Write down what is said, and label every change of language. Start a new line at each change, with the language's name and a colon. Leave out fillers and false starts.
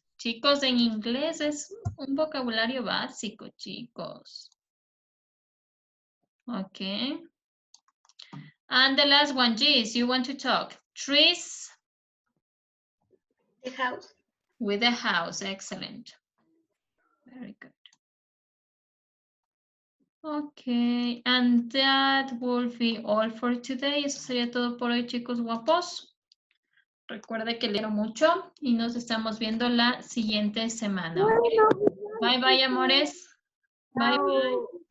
Spanish: Chicos, en inglés es un vocabulario básico, chicos.
English: Okay. And the last one, Gis, you want to talk. Trees. The house. With the house, excellent. Very good. Okay, and that will be all for today.
Spanish: Eso sería todo por hoy, chicos guapos. Recuerde que leo mucho y nos estamos viendo la siguiente semana. Okay?
English: Bye, bye,
Spanish: amores. Bye, bye.